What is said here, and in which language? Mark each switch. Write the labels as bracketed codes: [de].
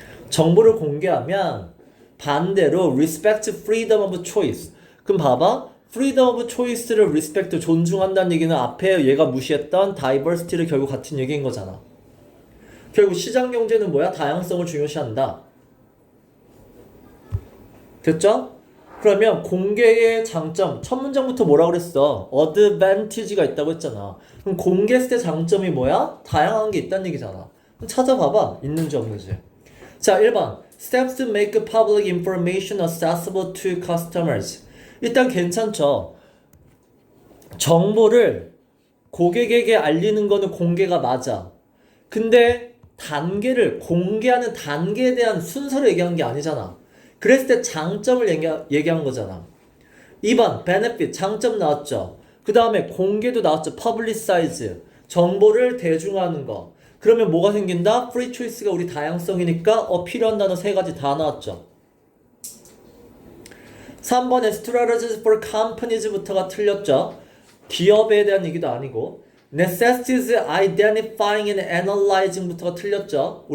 [ko] 정보를 공개하면 반대로 [en] respect freedom of choice. [ko] 그럼 봐봐. freedom of choice를 respect, 존중한다는 얘기는 앞에 얘가 무시했던 diversity를 결국 같은 얘기인 거잖아. 결국 시장 경제는 뭐야? 다양성을 중요시한다. 됐죠? 그러면 공개의 장점, 첫 문장부터 뭐라 그랬어? advantage가 있다고 했잖아. 그럼 공개했을 때 장점이 뭐야? 다양한 게 있다는 얘기잖아. 그럼 찾아봐봐. 있는지 없는지. 자, 1번. [en] Steps to make public information accessible to customers. [ko] 일단 괜찮죠? 정보를 고객에게 알리는 거는 공개가 맞아. 근데 단계를, 공개하는 단계에 대한 순서를 얘기한 게 아니잖아. 그랬을 때 장점을 얘기한 거잖아. 2번 benefit, 장점 나왔죠. 그 다음에 공개도 나왔죠. publicize, 정보를 대중화하는 거. 그러면 뭐가 생긴다? free choice가 우리 다양성이니까 필요한 단어 세 가지 다 나왔죠. 3번에 [en] strategies for companies [ko] 부터가 틀렸죠. 기업에 대한 얘기도 아니고. [en] necessities identifying and analyzing [ko] 부터가 틀렸죠.